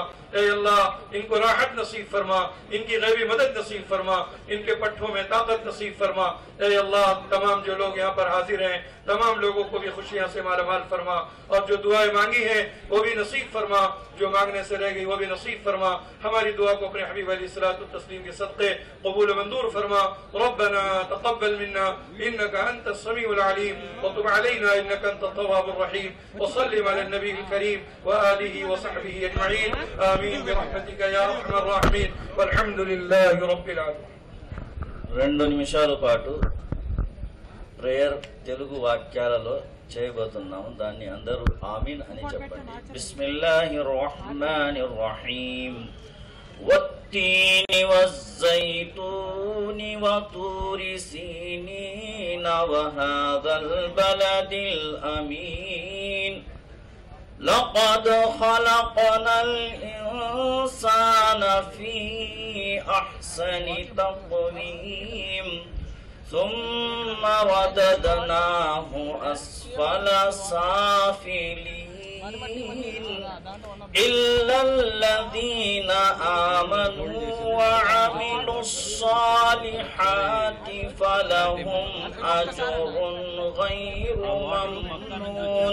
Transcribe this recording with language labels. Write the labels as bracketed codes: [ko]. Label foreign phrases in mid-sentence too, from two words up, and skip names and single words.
[ur] اے اللہ ان کو راحت نصیب فرما، ان کی غیبی مدد نصیب فرما، ان کے پٹھوں میں طاقت نصیب فرما. اے اللہ تمام جو لوگ یہاں پر حاضر ہیں تمام لوگوں کو بھی خوشیاں سے مالا مال فرما اور جو دعائیں مانگی ہیں وہ بھی نصیب فرما، جو مانگنے سے رہ گئی وہ بھی نصیب فرما. ہماری دعا کو اپنے حبیب [ar] علیہ الصلوۃ والتسلیم [ur] کے صدقے قبول و منظور فرما. [ar] ربنا تقبل منا انك انت السميع العليم وتب علينا انك انت التواب الرحيم. وصل على النبي الكريم واله وصحبه اجمعين. آمين برحمتك يا ارحم الراحمين والحمد لله رب العالمين. [te] 2 నిమిషాల పాటు ప్రేయర్ తెలుగు వాక్యాలలో చేయబోతున్నాము. దాన్ని అందరూ ఆమీన్ అని చెప్పండి. [ar] بسم الله الرحمن الرحيم. والتين والزيتون وطور سينين وهذا البلد الأمين. لقد خلقنا الإنسان في أحسن تقويم ثم رددناه أسفل سافلين إلا الذين آمنوا وعملوا الصالحات فلهم أجر غير ممنون.